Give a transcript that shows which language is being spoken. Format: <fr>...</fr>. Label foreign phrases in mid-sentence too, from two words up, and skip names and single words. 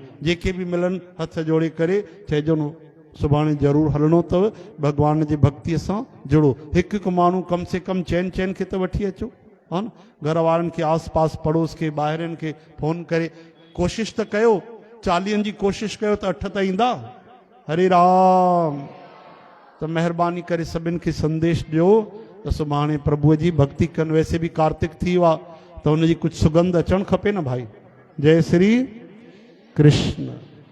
<sd>जेके बि मिलनि हथ जोड़े करे चइजो न सुभाणे ज़रूरु हलणो अथव, भगवान जी भक्तीअ सां जुड़ो। हिकु हिकु माण्हू कम से कम चइनि खे त वठी अचो, हा न? घर वारनि खे, आस पास पड़ोस खे, ॿाहिरिनि खे फ़ोन करे कोशिशि त कयो, 40 जी कोशिशि कयो त 8 त ईंदा। हरे राम। त महिरबानी करे सभिनि खे संदेश ॾियो त सुभाणे प्रभुअ जी भक्ति कनि। वैसे बि कार्तिक थी वियो आहे त हुनजी कुझु सुगंध अचणु खपे न भाई। जय श्री कृष्ण।</sd>